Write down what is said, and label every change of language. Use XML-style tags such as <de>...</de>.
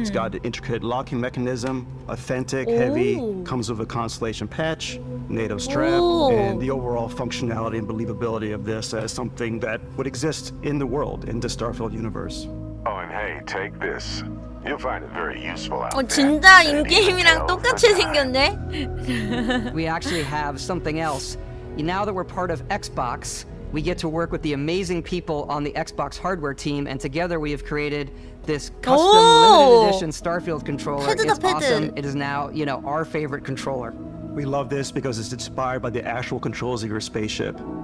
<en>It's got an intricate locking mechanism, authentic, heavy, comes with a Constellation patch, NATO strap, and the overall functionality and believability of this as something that would exist in the world, in the Starfield universe. Oh, and hey, take this. You'll find it very useful out there.</en> <ko>진짜 인게임이랑 똑같이 생겼네?</ko> <en>We actually have something else. Now that we're part of Xbox, we get to work with the amazing people on the Xbox hardware team, and together we have created this custom limited edition Starfield controller. It's awesome. It is now, you know, our favorite controller. We love this because it's inspired by the actual controls of your spaceship.</en>